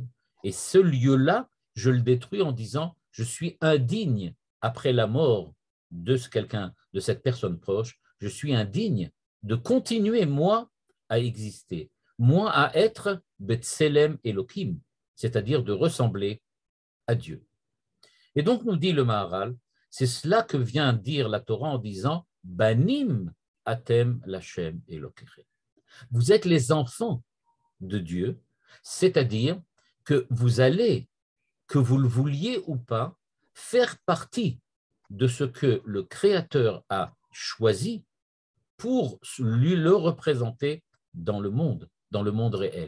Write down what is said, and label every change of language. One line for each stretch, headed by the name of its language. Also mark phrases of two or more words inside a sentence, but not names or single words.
French: Et ce lieu-là, je le détruis en disant, je suis indigne après la mort de quelqu'un, de cette personne proche, je suis indigne de continuer, moi, à exister, moi, à être
Hebrew: בצלם אלוהים,
French: c'est-à-dire de ressembler à Dieu. Et donc, nous dit le Maharal, c'est cela que vient dire la Torah en disant
Hebrew: בנים אתם לכם אלוקיכם.
French: Vous êtes les enfants de Dieu, c'est-à-dire que vous allez, que vous le vouliez ou pas, faire partie de ce que le Créateur a choisi pour lui le représenter dans le monde réel.